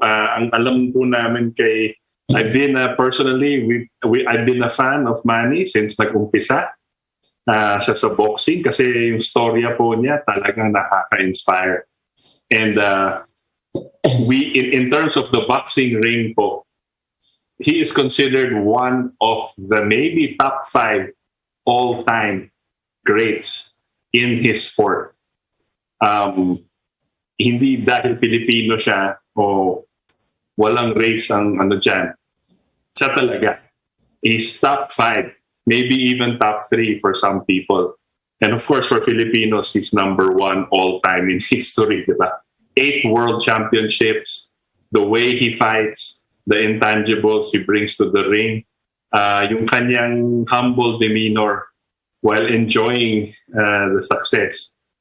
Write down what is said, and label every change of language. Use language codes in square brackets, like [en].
[tl] Ang alam po namin kay, [en] I've been personally, I've been a fan of Manny since [tl] nag-umpisa siya sa boxing, kasi yung storya po niya talagang nakaka-inspire. [en] And in terms of the boxing ring [tl] po, [en] he is considered one of the maybe top 5 all-time greats in his sport. [tl] Hindi dahil Pilipino siya o walang race ang dyan. Siya talaga. [en] He's top 5, maybe even top 3 for some people. And of course, for Filipinos, he's number 1 all-time in history, diba? 8 world championships, the way he fights, the intangibles he brings to the ring, [tl] yung kanyang [en] humble demeanor while enjoying the success.